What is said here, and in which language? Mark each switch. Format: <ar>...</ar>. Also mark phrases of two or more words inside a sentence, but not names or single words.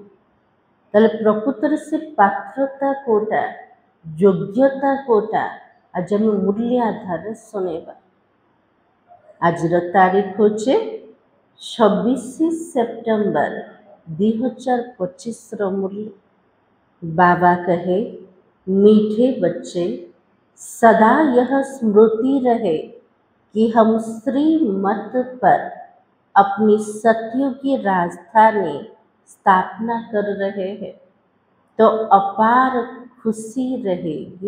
<or>ତାହେଲେ ପ୍ରକୃତରେ ସେ ପାତ୍ରତା କେଉଁଟା, ଯୋଗ୍ୟତା କେଉଁଟା, ଆଜି ଆମେ ମୂଲ୍ୟ ଆଧାରରେ ଶୁଣିବା। ଆଜିର ତାରିଖ ହେଉଛି 26 ସେପ୍ଟେମ୍ବର 2025ର ମୁରଲି।</or> <hi>बाबा कहे, मीठे बच्चे, सदा यह स्मृति रहे कि हम श्रीमत पर अपनी सत्यों की राजधानी स्थापना कर रहे हैं, तो अपार खुशी रहेगी।</hi>